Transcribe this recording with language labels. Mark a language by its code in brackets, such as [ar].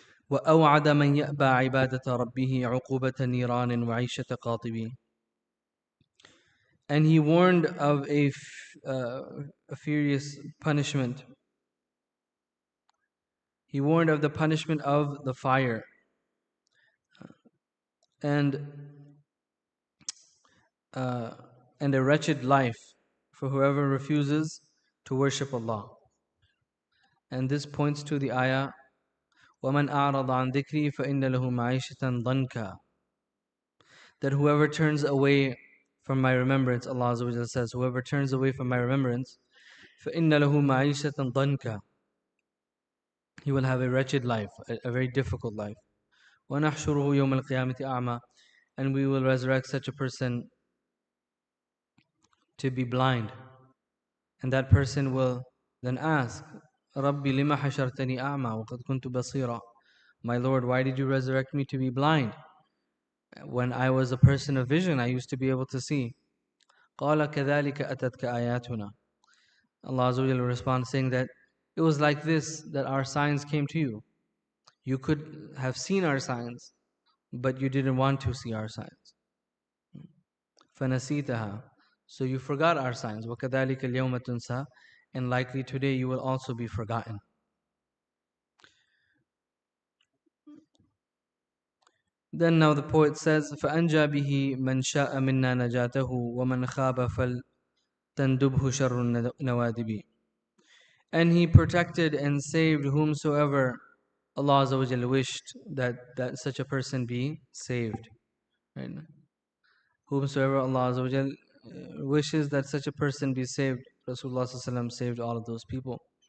[ar] وأوعد من يأبى عبادة ربه عقوبة نيران وعيشة قاطبين. [en] And he warned of a furious punishment. He warned of the punishment of the fire and a wretched life for whoever refuses to worship Allah. And this points to the ayah, [ar] وَمَنْ أَعْرَضَ عَنْ ذِكْرِي فَإِنَّ لَهُ مَعِيشَةً ضَنْكًا. [en] That whoever turns away from my remembrance, Allah Azza wa Jalla says, whoever turns away from my remembrance, [ar] فَإِنَّ لَهُ مَعِيشَةً ضَنْكًا. [en] He will have a wretched life, a very difficult life. [ar] وَنَحْشُرُهُ يَوْمَ الْقِيَامَةِ أَعْمَى. [en] And we will resurrect such a person to be blind. And that person will then ask, [ar] رَبِّ لِمَ حَشَرْتَنِي أَعْمَى وَقَدْ كُنْتُ بَصِيرًا. [en] My Lord, why did you resurrect me to be blind? When I was a person of vision, I used to be able to see. [ar] قَالَ كَذَلِكَ أَتَتْكَ آيَاتُنَا. [en] Allah Azza wa Jalla responds saying that it was like this that our signs came to you. You could have seen our signs, but you didn't want to see our signs. [ar] فَنَسِيتَهَا. [en] So you forgot our signs. [ar] وَكَذَلِكَ الْيَوْمَ تُنْسَى. [en] And likely today you will also be forgotten. Then now the poet says, [ar] فَأَنْجَى بِهِ مَنْ شَاءَ مِنَّا نَجَاتَهُ وَمَنْ خَابَ فَلْتَنْدُبْهُ شَرُّ النَّوَادِبِ. [en] And he protected and saved whomsoever Allah Azza wa Jalla wished that such a person be saved. Right? Whomsoever Allah Azza wa Jalla wishes that such a person be saved, Rasulullah ﷺ saved all of those people.